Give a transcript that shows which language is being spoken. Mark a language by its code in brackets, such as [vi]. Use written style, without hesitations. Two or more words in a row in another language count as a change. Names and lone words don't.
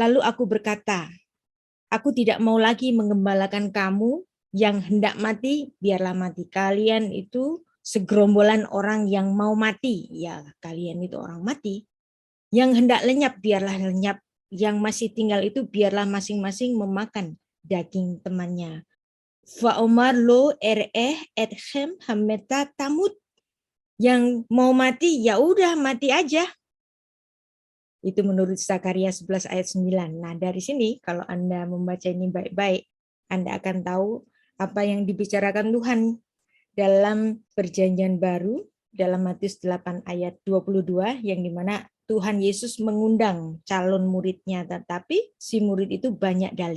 [id] Lalu aku berkata, aku tidak mau lagi mengembalakan kamu yang hendak mati, biarlah mati. Kalian itu segerombolan orang yang mau mati. Ya, kalian itu orang mati. Yang hendak lenyap, biarlah lenyap. Yang masih tinggal itu, biarlah masing-masing memakan daging temannya. [he] ואומר לא אתכם המתה תמות. [id] Yang mau mati, ya udah mati aja. Itu menurut Zakaria 11 ayat 9. Nah, dari sini kalau Anda membaca ini baik-baik, Anda akan tahu apa yang dibicarakan Tuhan dalam Perjanjian Baru, dalam Matius 8 ayat 22, yang dimana Tuhan Yesus mengundang calon muridnya, tetapi si murid itu banyak dalih.